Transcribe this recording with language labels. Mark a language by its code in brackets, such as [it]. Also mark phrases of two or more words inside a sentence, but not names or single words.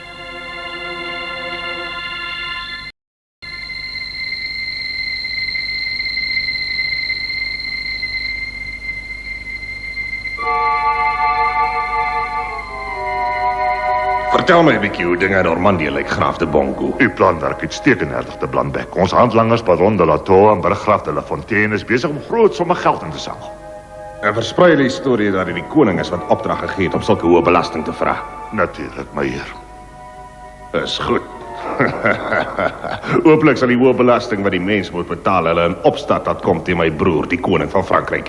[af] Vertel my 'n bietjie hoe dinge in Normandië lyk, Graaf de Bongo. Uw plan werk uitstekend, hertog de Blanbeck. Ons handlangers, Baron de la Tour en Burggraaf de la Fontaine is besig om groot somme geld in te samel. En versprei die storie dat dit die koning is wat opdrag gegee het om sulke hoë belasting te vra. Natuurlik, my heer. Is goed. Hooplik sal die hoë belasting wat die mens moet betaal hulle in opstand laat kom teen my broer, die koning van Frankryk.